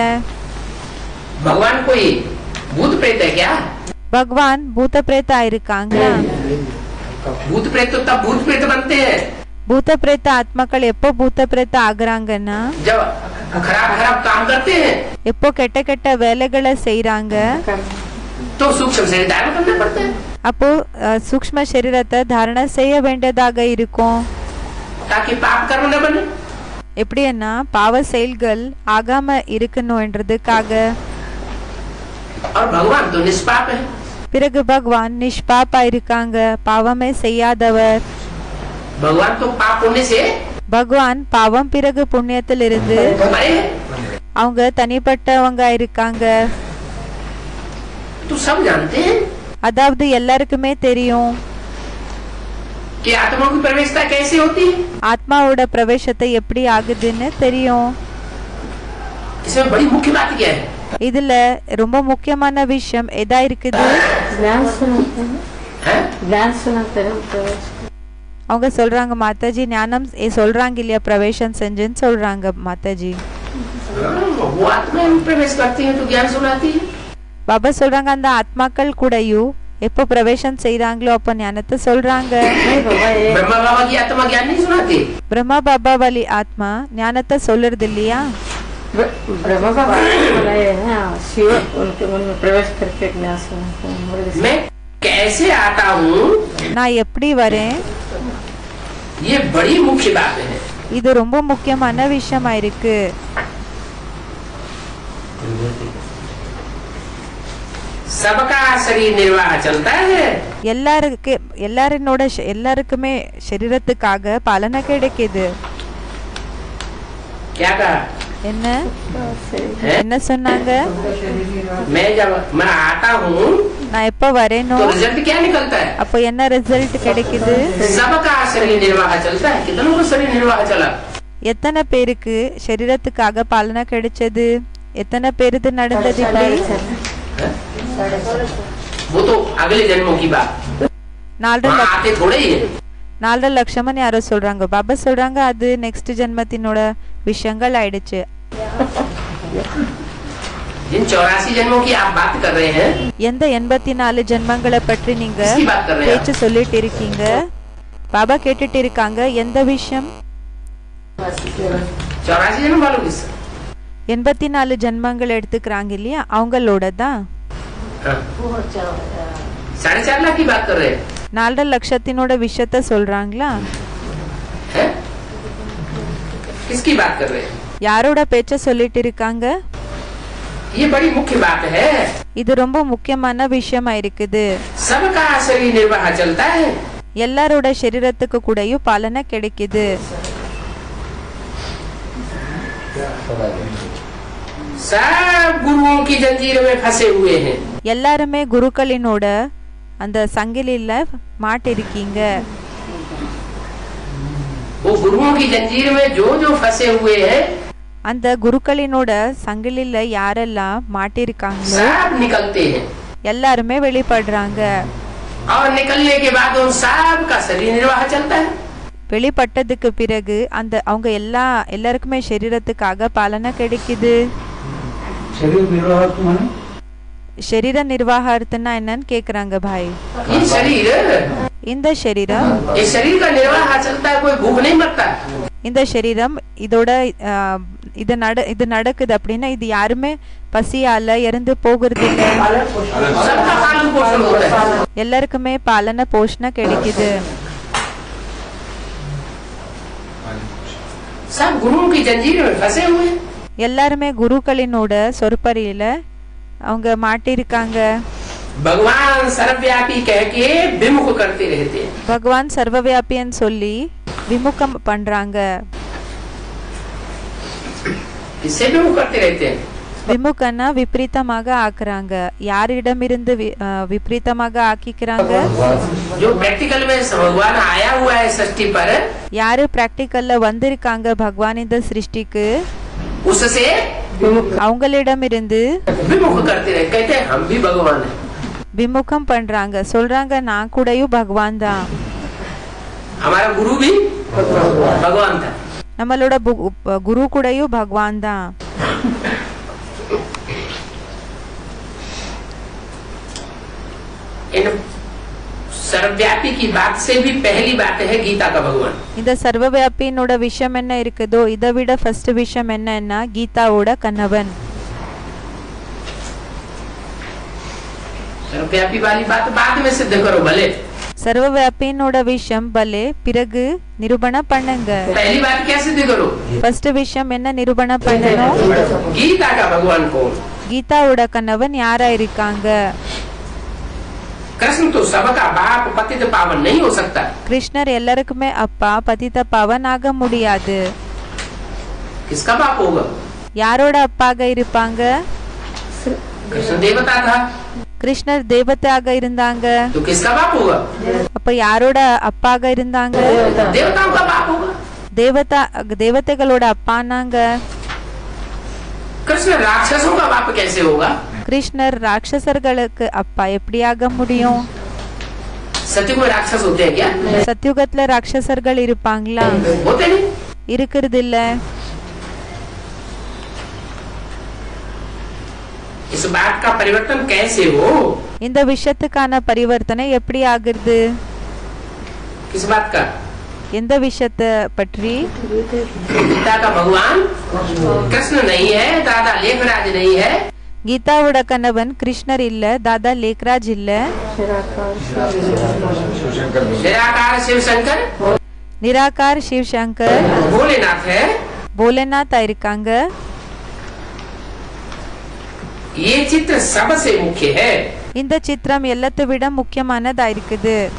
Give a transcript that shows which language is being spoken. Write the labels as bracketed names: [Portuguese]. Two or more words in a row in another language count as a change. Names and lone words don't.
[Hindi] भगवान कोई भूत प्रेत है क्या? [Tamil] பகவான் பூத்த பிரேதா இருக்காங்களா? [Hindi] भूत प्रेत तो तब भूत प्रेत बनते हैं [Tamil] பூத்த பிரேத ஆத்மாக்கள் எப்போ பூத்த பிரேத ஆகுறாங்கன்னா [Hindi] जब खराब खराब काम करते हैं, [Tamil] எப்போ கெட்ட கெட்ட வேலைகளை செய்யறாங்க. [Hindi] तो सूक्ष्म शरीर धारण करना पड़ता है [Tamil] அப்போ சூக்ஷ்ம சரீரத்தை தாரணை செய்ய வேண்டியதாக இருக்கும். [Hindi] ताकि पाप कर्म न बने। [Tamil] எப்படின்னா பாவ செயல்கள் ஆகாம இருக்கணும்ன்றதுக்காக. [Hindi] और भगवान तो निष्पाप है। [Tamil] பிறகு பகவான் நிஷ்பாப்பா இருக்காங்க, பாவமே செய்யாதவர். [Hindi] भगवान तो पाप पुण्य से [Tamil] பகவான் பாவம் பிறகு புண்ணியத்திலிருந்து [Hindi] मरे हैं। [Tamil] அவங்க தனிப்பட்டவங்க இருக்காங்க. [Hindi] तो सब जानते हैं [Tamil] அதாவது எல்லாருக்குமே தெரியும் [Hindi] कि आत्मा की प्रवेशता कैसे होती है। [Tamil] ஆத்மாவோட பிரவேசத்தை எப்படி ஆகுதுன்னு தெரியும். [Hindi] इसमें बड़ी मुख्य बात क्या है? [Tamil] இதுல ரொம்ப முக்கியமான விஷயம் எதா இருக்குது? அவங்க சொல்றாங்க மாதாஜி ஞானம் சொல்றாங்க இல்லையா பிரவேசம் செஞ்சுன்னு சொல்றாங்க மாதாஜி. [Hindi] वो आत्मा प्रवेश करती है तो ज्ञान सुनाती है। [Tamil] பாபா சொல்றாங்க அந்த ஆத்மாக்கள் கூடயும் எப்போ பிரவேசம் செய்யறாங்களோ அப்ப ஞானத்தை சொல்றாங்க. [Hindi] ब्रह्मा बाबा की आत्मा ज्ञान नहीं सुनाती। [Tamil] பிரம்மா பாபா वाली ஆத்மா ஞானத்தை சொல்றது இல்லையா? [Hindi] ब्रह्मा बाबा बुलाए हैं, शिव उनके मन में प्रवेश करके ज्ञान सुनाते हैं। मैं कैसे आता हूँ, [Tamil] நான் எப்படி வரேன், [Hindi] ये बड़ी मुख्य बात है। [Tamil] இது ரொம்ப முக்கியமான விஷயமா இருக்கு. [Hindi] सबका शरीर निर्वाह चलता है। [Tamil] எல்லாருக்குமே சரீரத்துக்காக பலனை கிடைக்குது. [Hindi] क्या कहा? [Tamil] என்ன [Hindi] है? [Tamil] என்ன சொன்னாங்க? [Hindi] जब मैं आता हूँ [Tamil] நான் எப்ப வரேனோ [Hindi] तो रिजल्ट क्या निकलता है? [Tamil] அப்போ என்ன ரிசல்ட் கிடைக்குது? [Hindi] सबका शरीर निर्वाह चलता है। कितनों का शरीर निर्वाह चला? [Tamil] எத்தனை பேருக்கு சரீரத்துக்காக பாலனை கிடைச்சது? எத்தனை பேருக்கு நடந்தது இப்படி? [Hindi] वो तो अगले जन्मों की बात, 4.5 आते थोड़े ही है। [Tamil] 4 லட்சம்னு யாரோ சொல்றாங்க. பாபா சொல்றாங்க அது நெக்ஸ்ட் ஜென்மத்தினோட விஷயங்கள் ஆயிடுச்சு. [Hindi] जिन 84 जन्मों की आप बात कर रहे हैं, [Tamil] எந்த 84 ஜென்மங்களை பற்றி நீங்க [Hindi] किसकी बात कर रहे हैं? [Tamil] பேச்சு சொல்லிட்டு இருக்கீங்க? பாபா கேட்டுட்டு இருக்காங்க எந்த விஷயம்? [Hindi] 84 जन्म वालों की [Tamil] 84 ஜென்மங்கள் எடுத்துக்கிறாங்க இல்லையா, அவங்களோட தான். [Hindi] 4.5 लाख की बात कर रहे हैं [Tamil] 4 லட்சத்தினோட விஷயத்த சொல்றாங்களா? [Hindi] हैं? किसकी बात कर रहे हैं? [Tamil] யாரோட பேச்ச சொல்லிட்டு இருக்காங்க? [Hindi] ये बड़ी मुख्य बात है। [Tamil] இது ரொம்ப முக்கியமான விஷயமா இருக்குது. [Hindi] सबका शरीर निर्वाह चलता है, [Tamil] எல்லாரோட சரீரத்துக்கு கூடயும் பாலனை கிடைக்குது. [Hindi] सब गुरुओं की जंजीर में फंसे हुए हैं। [Tamil] எல்லாருமே குருக்களினோட அந்த சங்கிலில மாட்டிருக்கீங்க. [Hindi] वो गुरुओं की जंजीर में जो जो फंसे हुए हैं, [Tamil] அந்த குருக்களினோட சங்கிலில யாரெல்லாம் மாட்டிருக்காங்களோ [Hindi] सब निकलते हैं [Tamil] எல்லாருமே வெளிப்படுறாங்க. [Hindi] और निकलने के बाद उन सब का शरीर निर्वाह चलता है। [Tamil] வெளிப்பட்டதுக்கு பிறகு அந்த அவங்க எல்லாருக்குமே சரீரத்துக்காக பாலனை கிடைக்குது. சரீர நிர்வாகத்துனா என்னன்னு கேக்குறாங்க பாய். [Hindi] ये शरीर, [Tamil] இந்த சரீரம் [Hindi] ये शरीर का निर्वाह चलता है, कोई भूख नहीं मरता। [Tamil] இந்த சரீரம் இதோட இது நடக்குது அப்படின்னா இது யாருமே பசியால இறந்து போகிறது இல்ல. [Hindi] सबका पालन पोषण होता है। [Tamil] எல்லாருக்குமே பாலன போஷணை கிடைக்குது. [Hindi] सब गुरुओं की जंजीर में फंसे हुए हैं। [Tamil] எல்லாருமே குருக்களினோட சொற்பரியில அவங்க மாட்டிருக்காங்க. [Hindi] भगवान सर्वव्यापी कह के विमुख करते रहते हैं। [Tamil] பகவான் சர்வவியாபின்னு சொல்லி விமுகம் பண்றாங்க. [Hindi] किससे विमुख करते रहते हैं? [Tamil] விமுகன்னா விபரீதமாக ஆக்குறாங்க. யாரிடமிருந்து விபரீதமாக ஆக்கிக்கிறாங்க? [Hindi] जो प्रैक्टिकल में भगवान आया हुआ है सृष्टि पर, [Tamil] யாரு பிராக்டிக்கல்ல வந்திருக்காங்க பகவான் இந்த சிருஷ்டிக்கு, [Hindi] उससे [Tamil] அவங்களிடமிருந்து [Hindi] विमुख करते रहे। कहते हैं हम भी भगवान हैं। [Tamil] விமுகம் பண்றாங்க. சொல்றாங்க நான் கூடயும் பகவான் தான். [Hindi] हमारा गुरु भी भगवान था। [Tamil] நம்மளோட குரு கூடயும் பகவான் தான். [Hindi] इन सर्वव्यापी की बात से भी पहली बात है गीता का भगवान। [Tamil] இந்த சர்வவியாபினோட விஷயம் என்ன இருக்குதோ இதை விட ஃபர்ஸ்ட் விஷயம் என்னன்னா கீதாவோட கணவன். [Hindi] सर्वव्यापी वाली बात बाद में सिद्ध करो भले। [Tamil] சர்வவியாபினோட விஷயம் பலே பிறகு நிரூபண பண்ணுங்க. [Hindi] पहली बात क्या सिद्ध करो? [Tamil] ஃபர்ஸ்ட் விஷயம் என்ன நிரூபண பண்ணணும்? [Hindi] गीता का भगवान कौन? [Tamil] கீதாவோட கணவன் யாரா இருக்காங்க? [Hindi] कृष्ण तो सबका बाप पतित पावन नहीं हो सकता। [Tamil] கிருஷ்ணர் எல்லாருக்குமே அப்பா பதித பாவன் ஆக முடியாது. [Hindi] किसका बाप होगा? [Tamil] யாரோட அப்பாக இருப்பாங்க? [Hindi] कृष्ण देवता था, [Tamil] கிருஷ்ணர் தேவதையாக இருந்தாங்க. [Hindi] तो किसका बाप होगा? [Tamil] அப்ப யாரோட அப்பாக இருந்தாங்க? [Hindi] देवताओं का बाप होगा। [Tamil] தேவதைகளோட அப்பானாங்க. [Hindi] कृष्ण राक्षसों का बाप कैसे होगा? [Tamil] கிருஷ்ணர் ராட்சசர்களுக்கு அப்பா எப்படியாக முடியும்? [Hindi] सत्युग में राक्षस होते हैं क्या? [Tamil] சத்யுகத்துல ராட்சசர்கள் இருப்பாங்களா? [Hindi] होते नहीं। [Tamil] இருக்கிறது இல்ல. [Hindi] इस बात का परिवर्तन कैसे हो? [Tamil] இந்த விஷயத்துக்கான பரிவர்த்தனை எப்படி ஆகுது? [Hindi] किस बात का? [Tamil] எந்த விஷயத்தை பற்றி? [Hindi] गीता का भगवान कृष्ण नहीं है, दादा लेखराज नहीं है। [Tamil] கீதாவோட கணவன் கிருஷ்ணர் இல்ல, தாதா லேக்ராஜ் இல்ல. [Hindi] निराकार शिव शंकर, [Tamil] நிராகார் சிவ் சங்கர், [Hindi] भोलेनाथ है। [Tamil] போலேநாத் இருக்காங்க. [Hindi] ये चित्र सबसे मुख्य है। [Tamil] இந்த சித்திரம் எல்லாத்தை விட முக்கியமானதா இருக்குது.